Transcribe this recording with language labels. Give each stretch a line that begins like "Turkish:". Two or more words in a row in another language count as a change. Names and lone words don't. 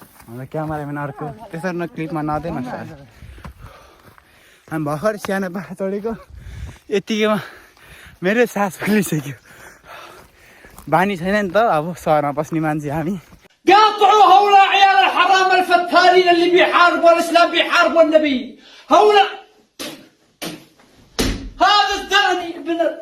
Nepali: हाम्रो क्यामेराम्यान अर्को त्यसरी न क्लिपमा नदेन हामी भर्खर सानो पाहा चढेको यतिकैमा मेरो सास फुलिसक्यो बानी छैन नि त अब सहरमा बस्ने मान्छे हामी
Arabic: قاطعوا هؤلاء عيال الحرام الفتارين اللي بيحاربوا الاسلام بيحاربوا النبي هؤلاء هذا الثاني ابن